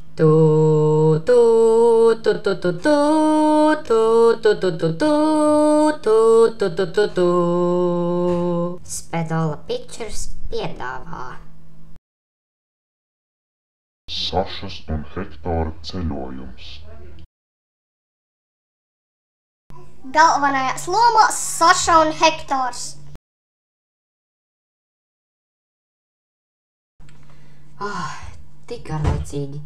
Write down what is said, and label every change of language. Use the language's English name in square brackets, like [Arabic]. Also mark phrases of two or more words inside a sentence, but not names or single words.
[Latvian] Tu, tu, tu, tu, tu, tu, tu, tu, tu, tu, tu, tu, tu, tu, tu. Spedola Pictures piedāvā Sašas un Hektora ceļojums. Galvenajās lomās Saša un Hektors. Tik garlaicīgi.